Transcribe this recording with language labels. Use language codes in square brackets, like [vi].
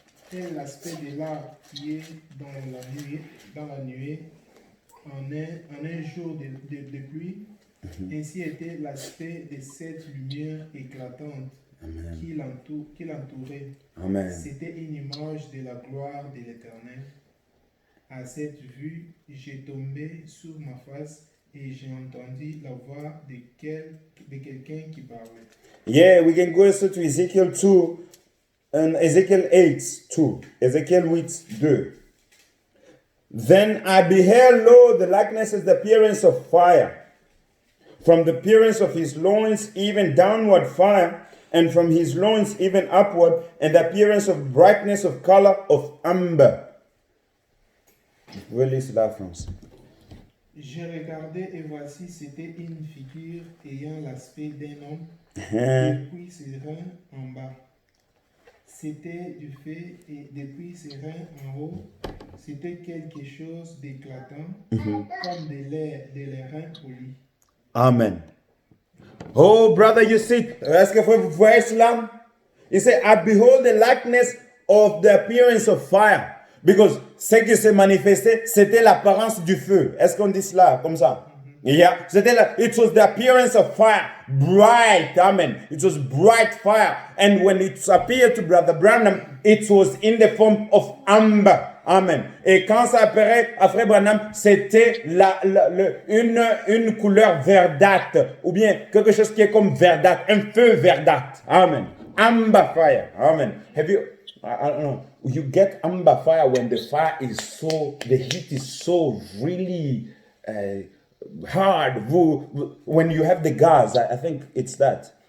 [fr] Tel l'aspect de l'arbre qui est dans la nuée en un jour de pluie, ainsi était l'aspect de cette lumière éclatante qui l'entourait. C'était une image de la gloire de l'Éternel. À cette vue, j'ai tombé sur ma face et j'ai entendu la voix de quelqu'un qui parlait. [en] Yeah, we can go also to Ezekiel 2 and Ezekiel 8:2. Ezekiel 8:2. Then I beheld, lo, the likeness is the appearance of fire. From the appearance of his loins, even downward fire, and from his loins, even upward, and the appearance of brightness of color of amber. [fr] Vous lisez la France. J'ai regardé et voici, c'était une figure ayant l'aspect d'un homme, depuis ses reins en bas. C'était du feu et depuis ses reins en haut, c'était quelque chose d'éclatant, comme des reins polis. Amen. [en] Oh, brother, you see, [fr] est-ce que vous voyez cela? [en] He said, I behold the likeness of the appearance of fire. Because [fr] ce qui s'est manifesté, c'était l'apparence du feu. Est-ce qu'on dit cela comme ça? [en] Yeah. It was the appearance of fire. Bright. Amen. It was bright fire. And when it appeared to Brother Branham, it was in the form of amber. Amen. [fr] Et quand ça apparaît à Frère Branham, c'était une couleur verdâtre. Ou bien quelque chose qui est comme verdâtre. Un feu verdâtre. [en] Amen. Amber fire. Amen. Have you... I don't know. You get amber fire when the heat is so really hard. When you have the gas, I think it's that.